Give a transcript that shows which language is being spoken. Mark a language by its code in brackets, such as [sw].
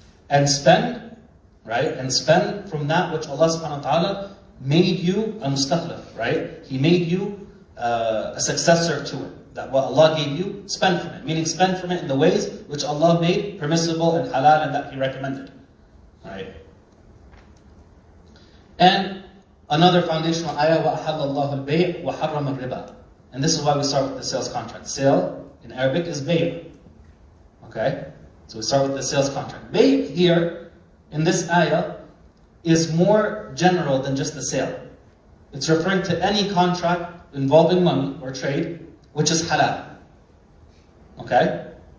[en] And spend, right? And spend from that which Allah subhanahu wa ta'ala made you a mustakhlif, right? He made you a successor to it. That what Allah gave you, spend from it. Meaning spend from it in the ways which Allah made permissible and halal and that He recommended. Right? And another foundational ayah, [ar] وَأَحَلَّ اللَّهُ الْبَيْعِ وَحَرَّمَ الرِّبَى. [en] And this is why we start with the sales contract. Sale in Arabic is bay'. Okay? So we start with the sales contract. Bay' here, in this ayah, is more general than just the sale. It's referring to any contract involving money or trade, which is halal. Okay?